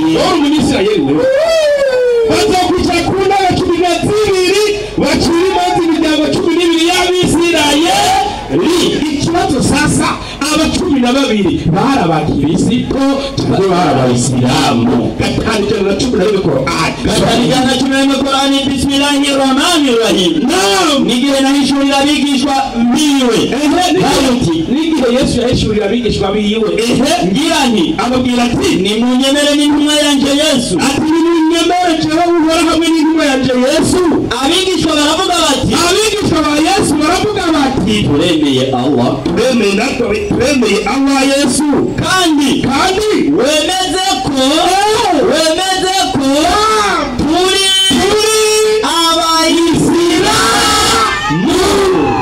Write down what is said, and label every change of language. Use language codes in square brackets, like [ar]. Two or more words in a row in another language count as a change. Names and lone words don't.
[rn] wowe umunyisirayeli wewe bazokwicara ku ntebe 12 bacira imanza imiryango 12 y'Abisirayeli ikibazo sasa aba 12 bari abakristo cyangwa bari abayisilamu gatanu na 10 Qur'an [ar] بسم الله الرحمن الرحيم [rn] nigihe nahishurira abigishwa biwe nigihe Yesu yahishurira abigishwa biwe ngira nti ababwira ati nimunyemere n'intumwa yanje Yesu ati nimunyemere jewe uhora hamwe n'intumwa yanje Yesu abigishwa baravuga bati abigishwa ba Yesu baravuga bati turemeye Allah Allah Yesu kandi wemeze ko turi abayisilamu